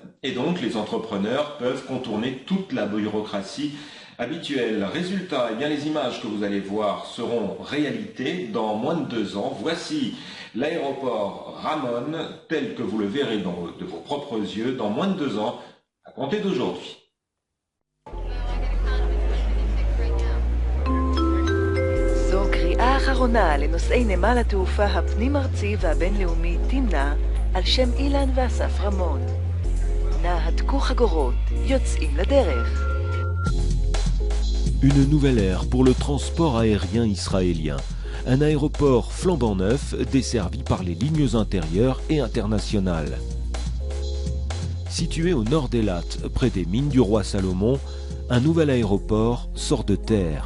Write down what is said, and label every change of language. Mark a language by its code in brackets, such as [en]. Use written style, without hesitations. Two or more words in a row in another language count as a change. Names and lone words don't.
[fr] Et donc, les entrepreneurs peuvent contourner toute la bureaucratie habituelle. Résultat, eh bien, les images que vous allez voir seront réalité dans moins de 2 ans. Voici l'aéroport Ramon, tel que vous le verrez de vos propres yeux, dans moins de 2 ans, à compter d'aujourd'hui. [he] זו קריאה אחרונה לנוסעי נמל התעופה הפנים-ארצי והבינלאומי תמנע על שם אילן ואסף רמון. נא הדקו חגורות, יוצאים לדרך. [fr] Une nouvelle ère pour le transport aérien israélien. Un aéroport flambant neuf desservi par les lignes intérieures et internationales. Situé au nord d'Elat, près des mines du roi Salomon, un nouvel aéroport sort de terre.